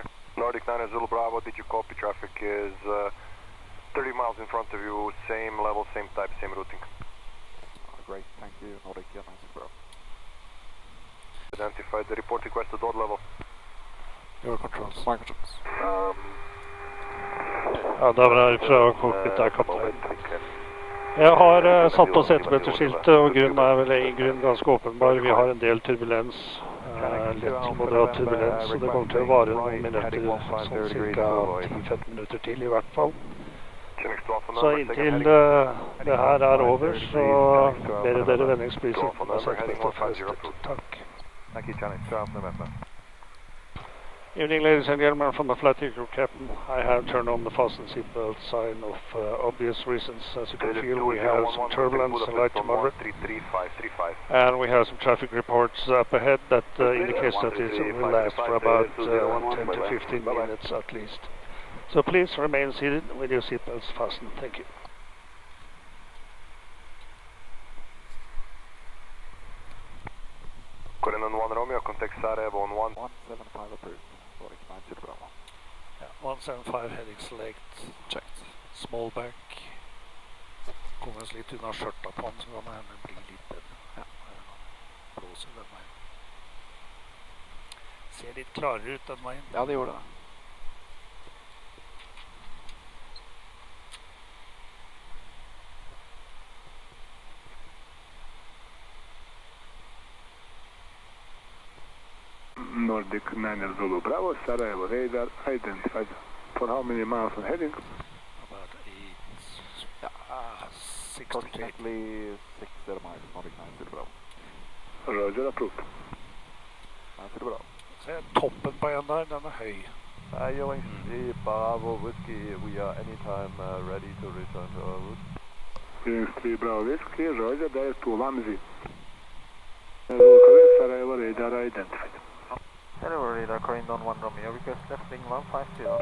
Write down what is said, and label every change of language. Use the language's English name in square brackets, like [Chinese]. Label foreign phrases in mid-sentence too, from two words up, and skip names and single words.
[English] Nordic 9 Zulu Bravo, did you copy? Traffic is 30 miles in front of you, same level, same type, same routing. Great, thank you, Nordic 9 Zulu Bravo. Identified the report request at odd level. Your controls. My controls. [Norwegian] Ja, det var fra cockpit der, kaptein. Jeg har satt på setemeterskiltet, og grunnen er vel i grunnen ganske åpenbar. Vi har en del turbulens, lett moderat turbulens, og det kommer til å vare noen minutter, sånn cirka 10-15 minutter til i hvert fall. Så inntil det her er over, så ber dere vennligst bli sittende på setemeterskiltet. Takk. [English] Thank you, Johnny. Staff November. Evening, ladies and gentlemen, from the Flightdeck captain. I have turned on the fasten seatbelt sign of obvious reasons. As you can feel, we have some turbulence, light to moderate, and we have some traffic reports up ahead that indicates that it will last for about 10 to 15 minutes at least. So please remain seated with your seatbelts fastened. Thank you. Corendon 1 Romeo, contact Sarajevo on 175 approved. Nordic 9 Zulu Bravo. Yeah, 175 heading select. Checked. Small back. [Norwegian] Kommer oss litt unna skjørta på den, så kan det hende bli litt bedre. Ja, blåser den veien. Ser litt klarere ut den veien. Ja, det gjorde det. [English] Nordic 9 Zulu Bravo, Sarajevo radar, identified. For how many miles on heading? About 6 to 8. Approximately 60 miles, Nordic 9 Zulu Bravo. Roger, approved. 9 Zulu Bravo. [Norwegian] Se toppen på en der, den er høy. [English] Going Bravo Whiskey, we are anytime ready to return to our route. Phoenix 3 Bravo Whiskey, Roger, direct to Lamzi. Sarajevo radar identified. Sarajevo radar, Corendon 1 Romeo, request left wing 150.